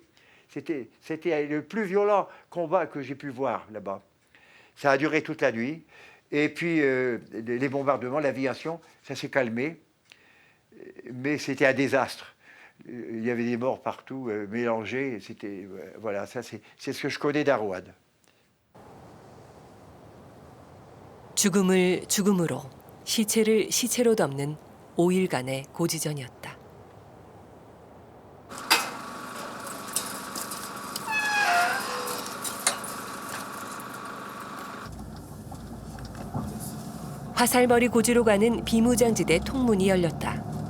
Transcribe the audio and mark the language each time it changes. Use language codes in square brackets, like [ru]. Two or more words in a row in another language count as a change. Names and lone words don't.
[fr] C'était le plus violent combat que j'ai pu voir là-bas. Ça a duré toute la nuit. Et puis, les bombardements, l'aviation, ça s'est calmé. Mais c'était un désastre. Il y avait des morts partout, mélangés. Voilà, ça c'est ce que je connais d'Arouad. [ko] 죽음을 죽음으로, 시체를 시체로 덮는 5일간의 고지전이었다. 화살머리 고지로 가는 비무장지대 통문이 열렸다.